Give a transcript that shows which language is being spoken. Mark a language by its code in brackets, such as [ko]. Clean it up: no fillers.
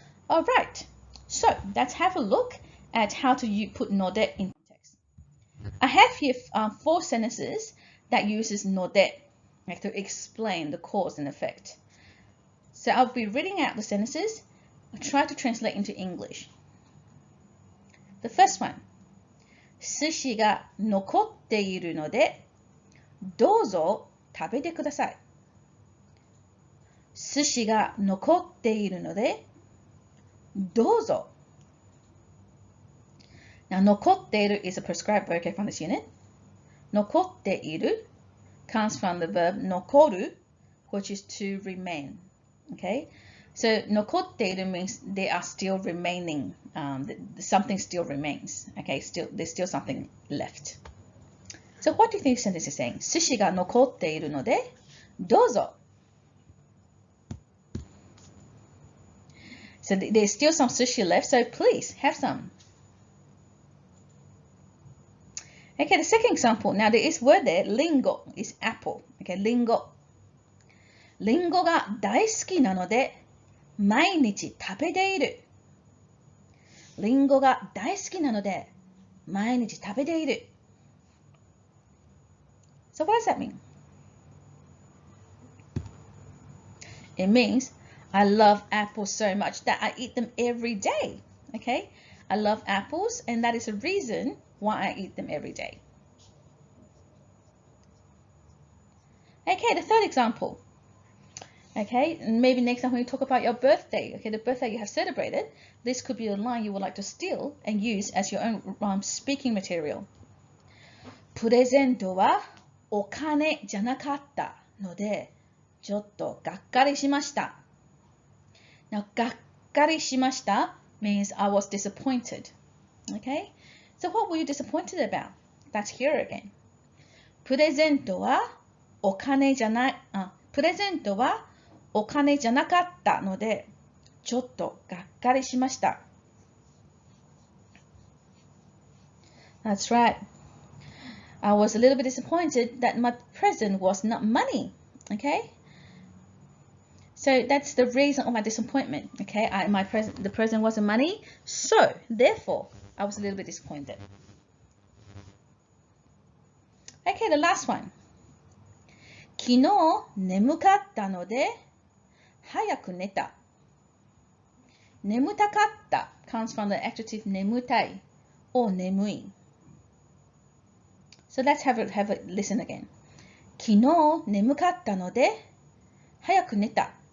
[en] All right, so let's have a look at how to put node in context. I have here 4 sentences that uses node to explain the cause and effect. So I'll be reading out the sentences. I'll try to translate into English. The first one, [ja] 寿司が残っているので、どうぞ食べてください。寿司が残っているので、どうぞ。 [en] Now, 残っている is a prescribed vocab from this unit. 残っている comes from the verb 残る, which is to remain. Okay, so 残っている means they are still remaining. Something still remains. Okay, there's still something left. So what do you think this sentence is saying? [ja] 寿司が残っているので、どうぞ。 [en] So there's still some sushi left, so please have some. Okay, the second example. Now there is word there, lingo is apple. Okay, lingo. [ja] リンゴが大好きなので毎日食べている。リンゴが大好きなので毎日食べている。 [en] So what does that mean? It means I love apples so much that I eat them every day. Okay, I love apples, and that is a reason why I eat them every day. Okay, the third example. Okay, and maybe next time when you talk about your birthday, okay, the birthday you have celebrated, this could be a line you would like to steal and use as your own speaking material. [ja] プレゼントはお金じゃなかったので、ちょっとがっかりしました。 [en] Now, がっかりしました means I was disappointed. Okay, so what were you disappointed about? That's here again. [ja] プレゼントはお金じゃない、プレゼントはお金じゃなかったので、ちょっとがっかりしました。 [en] That's right. I was a little bit disappointed that my present was not money. Okay? So that's the reason of my disappointment. Okay, the present wasn't money, so therefore I was a little bit disappointed. Okay, the last one. [ja] 昨日眠かったので早く寝た。 [en] 眠たかった comes from the adjective 眠たい or 眠い. So let's have a listen again. [ja] 昨日眠かったので早く寝た.